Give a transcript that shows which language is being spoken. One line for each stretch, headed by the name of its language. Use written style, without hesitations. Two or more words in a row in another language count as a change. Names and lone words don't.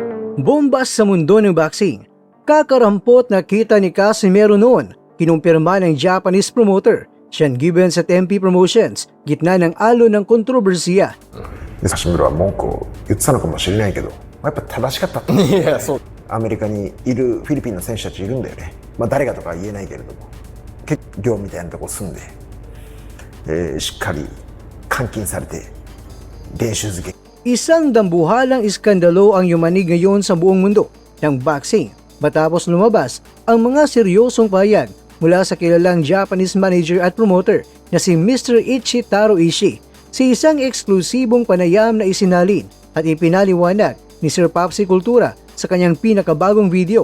Filipino: Bomba sa mundo ng boxing. Kakarampot na kita ni Casimero noon, kinumpirma ng
English: Japanese promoter
Filipino: Sean Gibbons at MP Promotions, gitna ng alon ng kontrobersiya.
Japanese: でカシミロは文句を言ってたのかもしれないけど、やっぱ正しかったと。いや、そう。アメリカにいるフィリピンの選手たちいるんだよね。誰がとかは言えないけれども、結寮みたいなとこ住んで、しっかり監禁されて練習漬け。
Filipino: Isang dambuhalang iskandalo ang yumanig ngayon sa buong mundo ng boxing matapos lumabas ang mga seryosong pahayag mula sa kilalang
English: Japanese manager
Filipino: at promoter na si Mr. Ichi Taro Ishii sa isang eksklusibong panayam na isinalin at ipinaliwanag ni Sir Popsy Cultura sa kanyang pinakabagong video.